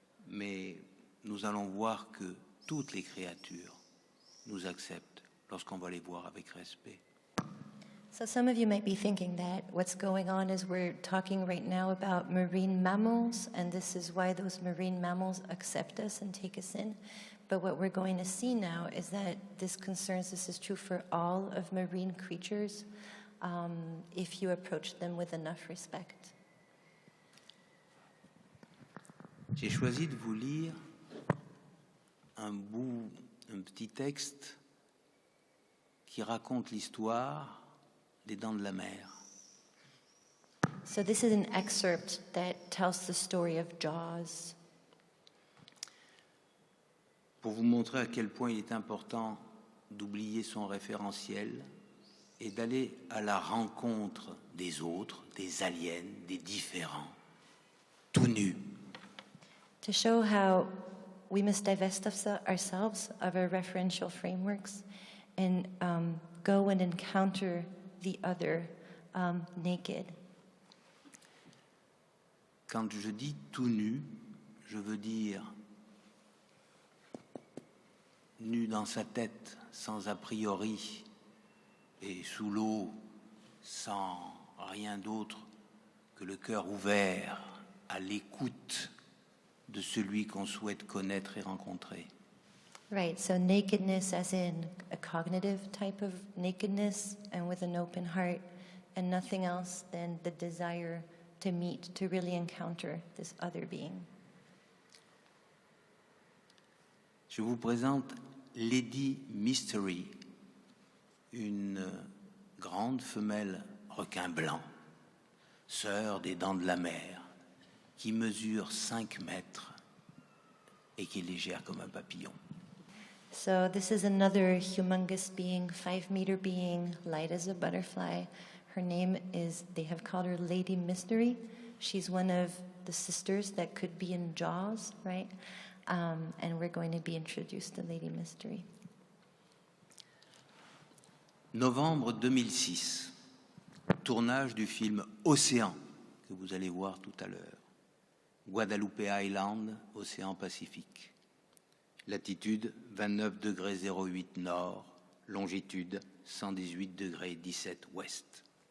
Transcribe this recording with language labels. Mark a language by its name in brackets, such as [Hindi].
[French] Mais nous allons voir que toutes les créatures nous acceptent lorsqu'on va les voir avec respect. [English] So some of you might be thinking that what's going on is we're talking right now about marine mammals, and this is why those marine mammals accept us and take us in. But what we're going to see now is that this is true for all of marine creatures, if you approach them with enough respect. [French] J'ai choisi de vous lire un petit texte qui raconte l'histoire des dents de la mer. [English] So this is an excerpt that tells the story of Jaws. [French] Pour vous montrer à quel point il est important d'oublier son référentiel et d'aller à la rencontre des autres, des aliens, des différents, tout nus. [English] To show how we must divest ourselves of our referential frameworks and go and encounter the other naked. [French] Quand je dis tout nu, je veux dire nu dans sa tête, sans a priori, et sous l'eau, sans rien d'autre que le cœur ouvert à l'écoute de celui qu'on souhaite connaître et rencontrer. [English] Right, so nakedness as in a cognitive type of nakedness and with an open heart, and nothing else than the desire to meet, to really encounter this other being. [French] Je vous présente Lady Mystery, une grande femelle requin blanc, sœur des dents de la mer, qui mesure 5 mètres et qui est légère comme un papillon. [English] So this is another humongous being, 5-meter being, light as a butterfly. Her name is, they have called her Lady Mystery. She's one of the sisters that could be in Jaws, right? And we're going to be introduced to Lady Mystery. [French] Novembre 2006, tournage du film Océan, que vous allez voir tout à l'heure. Guadalupe Island, océan Pacifique. Latitude 29,08 nord, longitude 118,17 ouest.